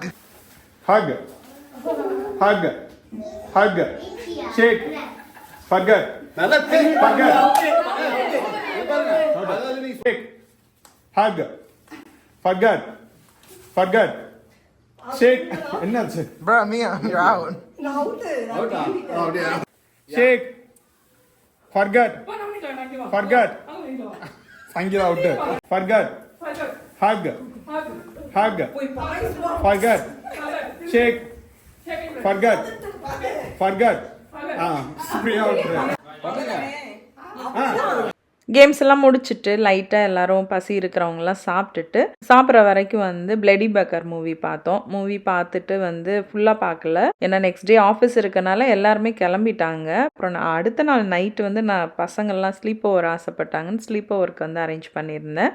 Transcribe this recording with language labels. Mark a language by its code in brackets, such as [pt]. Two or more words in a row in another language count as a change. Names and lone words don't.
[en] Hug. Hug. Hug. Shake. Forget. Forget. Shake. Hug. Forget. Forget. Shake. [ta] என்னாச்சு? [en] Bruh, Mia, you're out. Shake. Forget. Forget. Sangeeta out. Forget. Hug. Hug. Forget. Shake. Forget. Forget. Free out. [ta] கேம்ஸ் எல்லாம் முடிச்சுட்டு லைட்டாக எல்லாரும் பசி இருக்கிறவங்களாம் சாப்பிட்டுட்டு சாப்பிட்ற வரைக்கும் வந்து பிளடி பக்கர் மூவி பார்த்தோம். மூவி பார்த்துட்டு வந்து ஃபுல்லாக பார்க்கல, ஏன்னா [en] next day office [ta] இருக்கனால எல்லாருமே கிளம்பிட்டாங்க. அப்புறம் அடுத்த நாள் நைட்டு வந்து நான் பசங்கள்லாம் [en] sleep over [ta] ஆசைப்பட்டாங்கன்னு [en] sleep overக்கு [ta] வந்து அரேஞ்ச் பண்ணியிருந்தேன்.